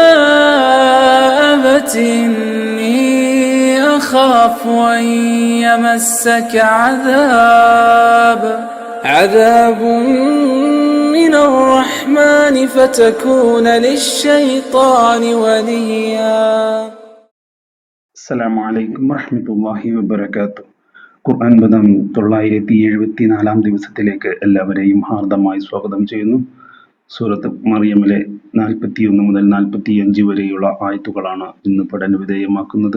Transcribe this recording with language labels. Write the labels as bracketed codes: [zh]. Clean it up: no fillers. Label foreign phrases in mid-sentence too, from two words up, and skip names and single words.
[ar] أبت إني أخاف أن يمسك عذاب من الرحمن فتكون للشيطان وليا. السلام عليكم ورحمة الله وبركاته. [ml] ഖുർആൻ പദം 974 ദിവസത്തിലേക്ക് എല്ലാവരെയും ഹാർദമായി സ്വാഗതം ചെയ്യുന്നു. സൂറത്ത് മറിയമിലെ 41 മുതൽ 45 വരെയുള്ള ആയത്തുകളാണ് ഇന്ന് പഠന വിധേയമാക്കുന്നത്.